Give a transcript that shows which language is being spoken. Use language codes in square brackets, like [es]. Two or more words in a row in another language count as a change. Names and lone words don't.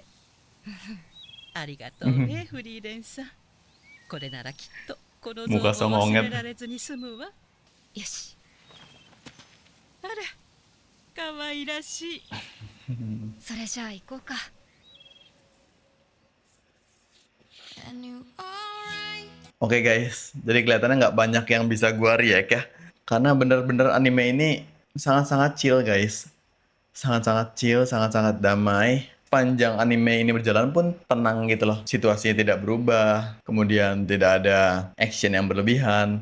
[ja] ありがとうね、フリーレンさん。これならきっとこの像を忘れられずに済むわ。よし。あら、可愛らしい。それじゃあ行こうか。 [id] Oke guys, jadi kelihatannya nggak banyak yang bisa gua react ya. Karena bener-bener anime ini sangat-sangat [en] chill guys. [id] Sangat-sangat chill, sangat-sangat damai. Panjang anime ini berjalan pun tenang gitu loh. Situasinya tidak berubah, kemudian tidak ada action yang berlebihan.